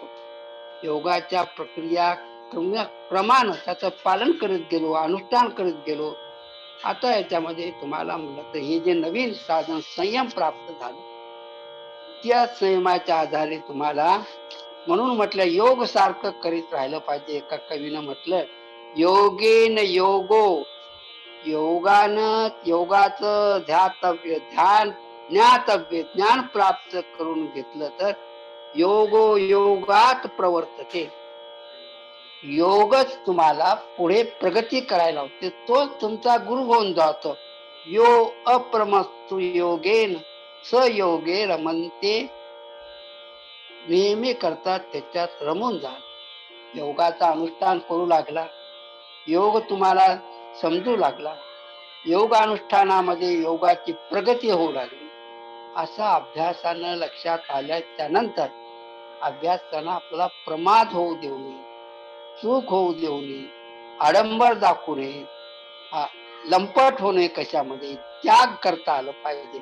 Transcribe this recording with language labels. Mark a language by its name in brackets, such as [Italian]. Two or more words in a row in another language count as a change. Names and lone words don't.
[Marathi] योगाच्या प्रक्रिया क्रमानं त्याचं पालन करीत गेलो, अनुष्ठान करीत गेलो. आता याच्यामध्ये तुम्हाला म्हणलं तर हे जे नवीन साधन संयम प्राप्त झालं, त्या संयमाच्या आधारे तुम्हाला, म्हणून म्हटलं योग सारखं करीत राहिलं पाहिजे. एका कवीनं म्हटलं, [Sanskrit] योगेन योगो, [Marathi] योगानं योगाचं ध्यातव्य, [Sanskrit] ध्यान ज्ञातव्य, [Marathi] ज्ञान प्राप्त करून घेतलं तर [Sanskrit] योगो योगात प्रवर्तते, [Marathi] योगच तुम्हाला पुढे प्रगती करायला होते. तो तुमचा गुरु होऊन जातो. [Sanskrit] यो अप्रमस्तु योगेन स योगे रमनते, [Marathi] नेहमी करतात त्याच्यात रमून जा. योगाचा अनुष्ठान करू लागला, योग तुम्हाला समजू लागला, योग अनुष्ठानामध्ये योगाची प्रगती होऊ लागली. असा अभ्यासानं लक्षात आल्याच्या नंतर अभ्यासानं आपल्याला प्रमाद होऊ देऊ नये, चूक होऊ देऊ नये, आडंबर दाखवू नये, लंपट होणे, कशामध्ये त्याग करता आलं पाहिजे.